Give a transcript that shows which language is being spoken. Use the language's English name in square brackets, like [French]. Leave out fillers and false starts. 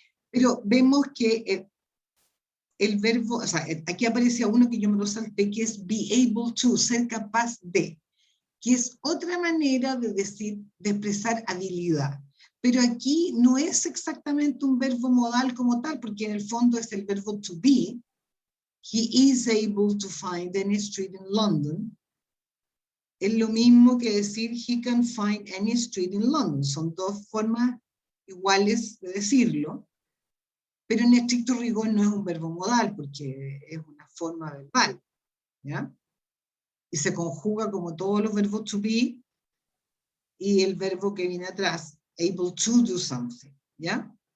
[Spanish] Pero vemos que el verbo, o sea, aquí aparece uno que yo me lo salté, que es be able to, ser capaz de, que es otra manera de decir, de expresar habilidad. Pero aquí no es exactamente un verbo modal como tal, porque en el fondo es el verbo to be. [English] He is able to find any street in London. [Spanish] Es lo mismo que decir [English] he can find any street in London. [Spanish] Son dos formas iguales de decirlo. Pero en estricto rigor no es un verbo modal, porque es una forma verbal, ¿ya? Y se conjuga como todos los verbos to be, y el verbo que viene atrás, [English] able to do something, [Spanish] ¿ya?